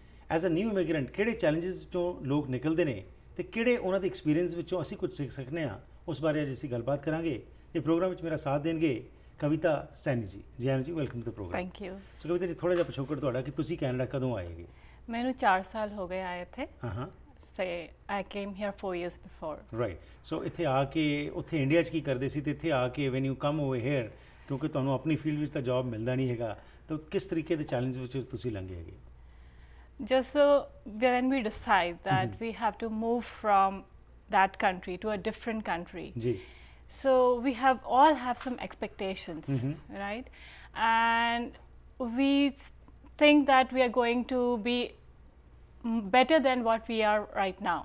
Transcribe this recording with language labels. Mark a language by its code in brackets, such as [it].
[pa] As a new immigrant ਕਿਹੜੇ challenges ਵਿੱਚੋਂ ਲੋਕ ਨਿਕਲਦੇ ਨੇ ਤੇ ਕਿਹੜੇ ਉਹਨਾਂ ਦੇ ਐਕਸਪੀਰੀਅੰਸ ਵਿੱਚੋਂ ਅਸੀਂ ਕੁਝ ਸਿੱਖ ਸਕਦੇ ਹਾਂ, ਉਸ ਬਾਰੇ ਅੱਜ ਅਸੀਂ ਗੱਲਬਾਤ ਕਰਾਂਗੇ। ਇਹ ਪ੍ਰੋਗਰਾਮ ਵਿੱਚ ਮੇਰਾ ਸਾਥ ਦੇਣਗੇ ਕਵਿਤਾ ਸੈਣੀ ਜੀ। ਜੀ ਆਨ ਜੀ, [en] Welcome to the program. Thank you. [pa] ਸੋ ਕਵਿਤਾ ਜੀ, ਥੋੜਾ ਜਿਹਾ ਪਿਛੋਕੜ ਤੁਹਾਡਾ ਕਿ ਤੁਸੀਂ ਕੈਨੇਡਾ ਕਦੋਂ ਆਏਗੇ? ਮੈਨੂੰ 4 ਸਾਲ ਹੋ ਗਏ ਆਏ ਇੱਥੇ। ਹਾਂ। [en] I came here 4 years before. Right. [pa] ਸੋ ਇੱਥੇ ਆ ਕੇ ਉੱਥੇ ਇੰਡੀਆ 'ਚ ਕੀ ਕਰਦੇ ਸੀ ਤੇ ਇੱਥੇ ਆ ਕੇ [en] when you come over here, [pa] ਕਿਉਂਕਿ ਤੁਹਾਨੂੰ ਆਪਣੀ ਫੀਲਡ ਵਿੱਚ ਤਾਂ ਜੌਬ ਮਿਲਦਾ ਨਹੀਂ ਹੈਗਾ, ਤਾਂ ਕਿਸ ਤਰੀਕੇ ਦੇ ਚੈਲੰਜ ਵਿੱਚ ਤੁਸੀਂ ਲੰਘੇ ਹੈਗੇ? [en] Just when we decide that we have to move from that country to a different country. जी. So we all have some expectations, right? And we think that we are going to be better than what we are right now.